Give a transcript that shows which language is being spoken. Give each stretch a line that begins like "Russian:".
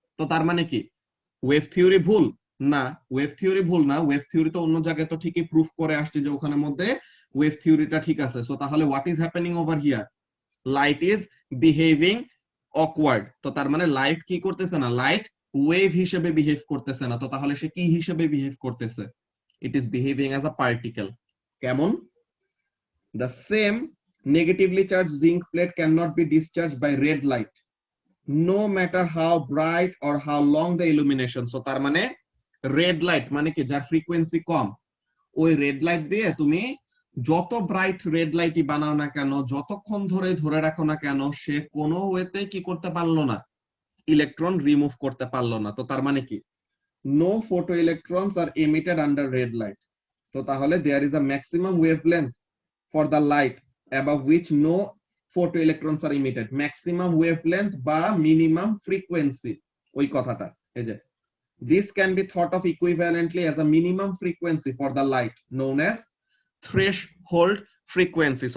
Bangla: তো তার মানে কি ওয়েভ থিওরি ভুল? না, ওয়েভ থিওরি ভুল না, ওয়েভ থিওরি তো অন্য জায়গায় তো ঠিকই প্রুফ করে আসছে যে ওখানের মধ্যে ওয়েভ থিওরিটা ঠিক আছে।
English: So তাহলে what is happening over here, light is behaving awkward.
Bangla: তো তার মানে লাইট কি করতেছে না, লাইট ওয়েভ হিসেবে বিহেভ করতেছে না। তো তাহলে সে কি হিসেবে বিহেভ করতেছে,
English: It is behaving as a particle.
Bangla: কেমন?
English: The same negatively charged zinc plate cannot be discharged by red light, no matter how bright or how long the illumination.
Bangla: So তার মানে রেড লাইট মানে কি, যার frequency কম, ওই red light দিয়ে তুমি যত ব্রাইট রেড লাইটই বানাও না কেন, যতক্ষণ ধরে রাখো না কেন, সে কোনো ওয়েতে কি করতে পারলো না, ইলেকট্রন রিমুভ করতে পারলো না। তো তার মানে কি,
English: No photo electrons are emitted under red light. তো তাহলে there is a maximum wavelength for the light above which no photoelectrons are emitted, maximum wavelength বা minimum frequency,
Bangla: ওই কথাটা। এই যে
English: this can be thought of equivalently as a minimum frequency for the light known as threshold frequency.